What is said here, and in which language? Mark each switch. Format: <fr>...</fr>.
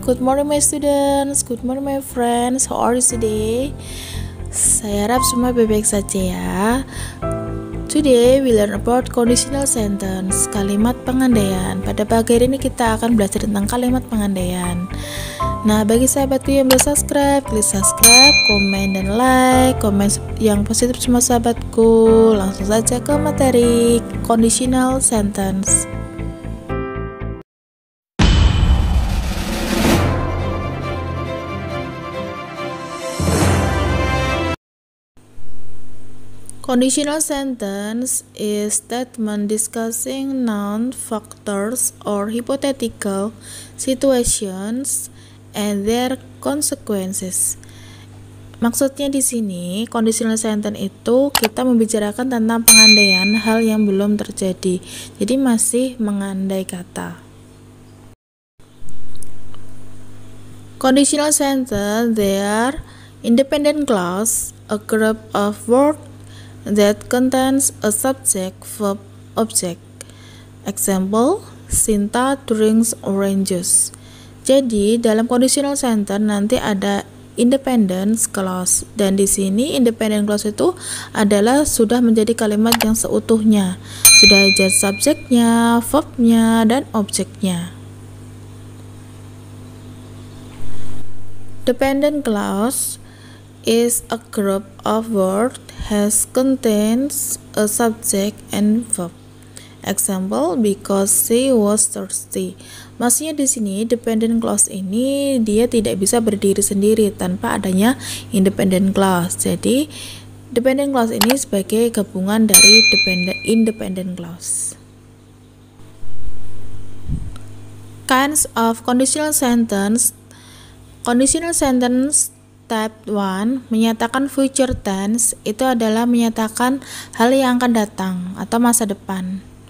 <en>Good morning my students, good morning my friends. How are you today?</en> <id>Saya harap semua baik-baik saja ya.</id> <en>Today we learn about conditional sentence,</en> <id>kalimat pengandaian. Pada pagi hari ini kita akan belajar tentang kalimat pengandaian. Nah, bagi sahabatku yang belum subscribe, klik subscribe, komen dan like, komen yang positif semua sahabatku. Langsung saja ke materi conditional sentence.</id> <en>Conditional sentence is statement discussing known factors or hypothetical situations and their consequences.</en> <id>Maksudnya di sini, conditional sentence itu kita membicarakan tentang pengandaian hal yang belum terjadi. Jadi masih mengandai kata.</id> <en>Conditional sentence, they are independent clause, a group of words that contains a subject, verb, object. Example, Sinta drinks orange juice.</en> <id>Jadi dalam conditional sentence nanti ada independent clause, dan di sini independent clause itu adalah sudah menjadi kalimat yang seutuhnya, sudah ada subjeknya, verbnya, dan objeknya.</id> <en>Dependent clause is a group of words has contains a subject and verb. Example, because she was thirsty.</en> <id>Maksudnya di sini dependent clause ini dia tidak bisa berdiri sendiri tanpa adanya independent clause. Jadi dependent clause ini sebagai gabungan dari independent clause.</id> <en>Kinds of conditional sentence.</en> <id>Conditional sentence Type 1 menyatakan future tense, itu adalah menyatakan hal yang akan datang atau masa depan.</id>